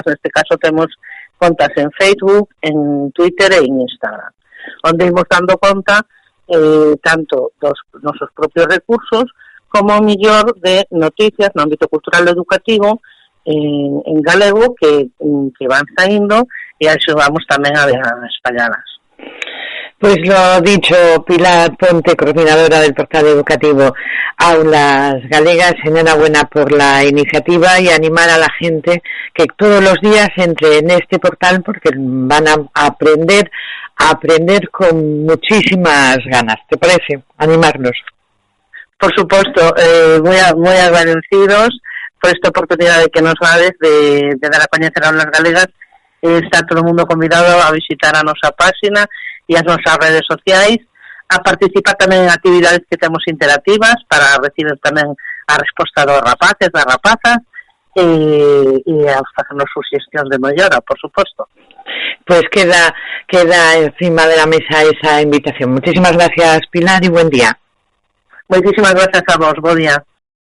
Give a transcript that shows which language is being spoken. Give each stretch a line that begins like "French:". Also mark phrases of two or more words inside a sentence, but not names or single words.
Galician: Neste caso temos contas en Facebook, en Twitter e en Instagram, onde imos dando conta tanto dos nosos propios recursos como mellor de noticias no ámbito cultural e educativo en galego que van saindo e axudamos tamén a espallalas.
Spanish: Pues lo dicho, Pilar Ponte, coordinadora del portal educativo Aulas Galegas, enhorabuena por la iniciativa y animar a la gente que todos los días entre en este portal porque van a aprender con muchísimas ganas. ¿Te parece? Animarnos. Por supuesto, muy agradecidos por esta oportunidad
Galician: que nos dades de dar a coñecer a Aulas Galegas. Está todo o mundo convidado a visitar a nosa página e as nosas redes sociais, a participar tamén en actividades que temos interactivas para recibir tamén a resposta dos rapaces, das rapazas e a facernos suxestións de mellora, por suposto.
Spanish: Pues queda encima de la mesa esa invitación. Muchísimas gracias, Pilar, y buen día. Muchísimas gracias a vos, buen día.